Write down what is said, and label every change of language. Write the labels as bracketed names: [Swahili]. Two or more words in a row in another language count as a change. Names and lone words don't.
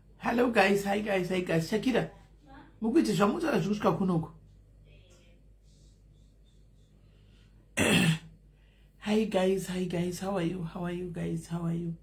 [English] Hello guys, hi guys, hi guys. [Shona] Shakira, mukuiti zvamutaura zvikusvika kunoko. [English] Hi guys, how are you? How are you guys? How are you?